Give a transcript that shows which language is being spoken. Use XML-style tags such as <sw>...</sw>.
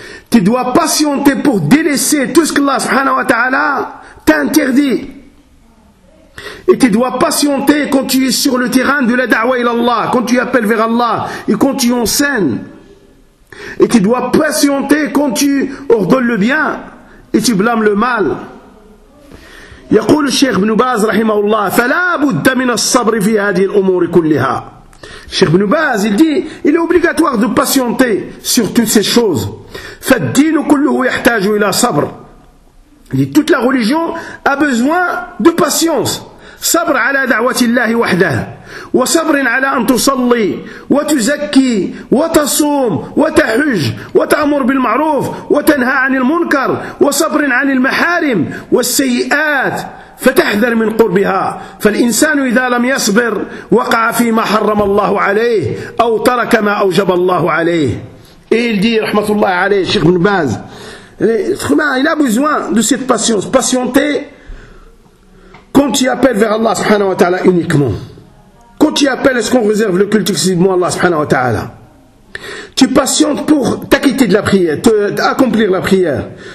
<fr>Tu dois patienter pour délaisser tout ce que Allah subhanahu wa ta'ala t'a interdit. Et tu dois patienter quand tu es sur le terrain de la da'wa ila Allah, quand tu appelles vers Allah et quand tu enseignes. Et tu dois patienter quand tu ordonnes le bien et tu blâmes le mal.</fr> <ar>يقول الشيخ ابن باز رحمه الله فلا بد من الصبر في هذه الأمور كلها.</ar> <fr>الشيخ ابن باز il dit il est obligatoire de patienter sur toutes ces choses.</fr> <ar>فالدين كله يحتاج إلى صبر.</ar> <fr>Il dit toute la religion a besoin de patience.</fr> <ar>صبر على دعوة الله وحده وصبر على أن تصلي وتزكي وتصوم وتحج وتأمر بالمعروف وتنهى عن المنكر وصبر عن المحارم والسيئات فتحذر من قربها فالإنسان إذا لم يصبر وقع فيما حرم الله عليه أو ترك ما أوجب الله عليه.</ar> <fr>إيه الدي رحمة الله عليه الشيخ بن باز il a besoin de cette patience, patienter quand tu appelles vers Allah subhanahu wa ta'ala uniquement. Quand tu appelles, est-ce qu'on réserve le culte exclusivement à Allah subhanahu wa ta'ala? Tu patientes pour t'acquitter de la prière, accomplir la prière.</fr>